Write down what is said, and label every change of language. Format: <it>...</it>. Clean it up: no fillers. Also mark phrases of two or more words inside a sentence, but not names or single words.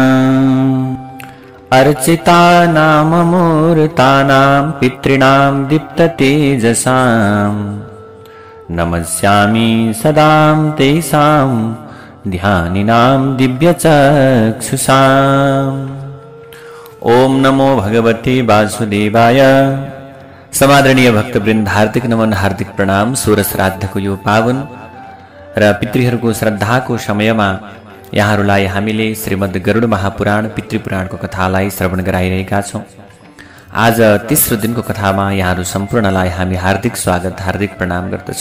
<sa>अर्चितानाममूर्तानां पितॄणां दीप्ततेजसां नमस्यामि सदां तेषां ध्यानिनां दिव्यचक्षुषाम्। ओम नमो भगवते वासुदेवाय।</sa> <ne>समादरणीय भक्तवृन्द हार्दिक नमन हार्दिक प्रणाम। सोह्र श्राद्धको यो पावन र पितृहरूको श्रद्धाको समयमा यहाँहरूलाई हामीले श्रीमद् गरुड महापुराण पितृपुराणको कथालाई श्रवण गराइरहेका छौं। आज तेस्रो दिनको कथामा यहाँहरू सम्पूर्णलाई हामी हार्दिक स्वागत हार्दिक प्रणाम गर्दछौं।</ne>